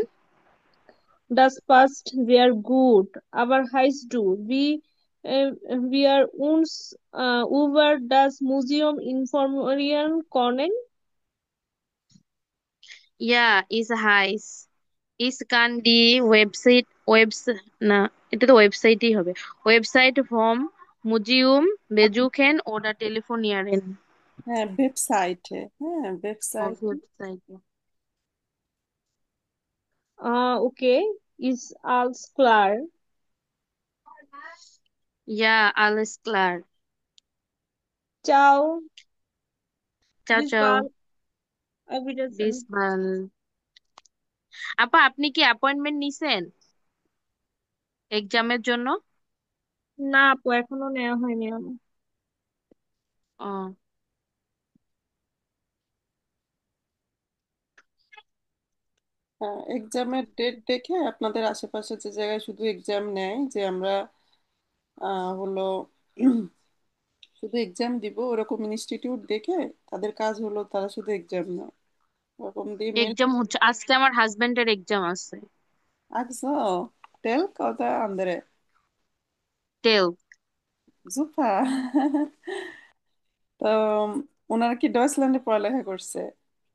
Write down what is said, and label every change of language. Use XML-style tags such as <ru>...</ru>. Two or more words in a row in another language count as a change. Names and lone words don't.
<de>Das passt sehr gut. Aber heißt du, wie wir uns über das Museum informieren können? Ja, ist heiß. Ich kann die</de> <bn>না এটা তো ওয়েবসাইটই হবে, ওয়েবসাইট</bn> <de>vom Museum besuchen oder telefonieren.</de> <bn>হ্যাঁ, ওয়েবসাইটে, হ্যাঁ</bn> <de>Auf</de> <bn>ওয়েবসাইটে।</bn> <de>Webseite. Okay, ist alles klar. Ja, alles klar. Ciao, Ciao, bis ciao. bald. Auf Bis Wiedersehen. bald.</de> <bn>আপা, আপনি কি অ্যাপয়েন্টমেন্ট নিছেন এক্সামের জন্য? না আপু, এখনো নেওয়া হয়নি আমার। ও, এক্সামের ডেট দেখে আপনাদের আশেপাশে যে জায়গায় শুধু এক্সাম নেয়, যে আমরা হলো শুধু এক্সাম দিব ওরকম ইনস্টিটিউট দেখে, তাদের কাজ হলো তারা শুধু এক্সাম নেয়, ওরকম দিয়ে মেল। এক্সাম হচ্ছে আজকে, আমার হাজবেন্ডের এক্সাম আছে।</bn> <de>Ach so, Telk oder andere? Telk. Super.</de> <bn>তো ওনারা কি ডয়েচল্যান্ডে পড়ালেখা করছে?</bn>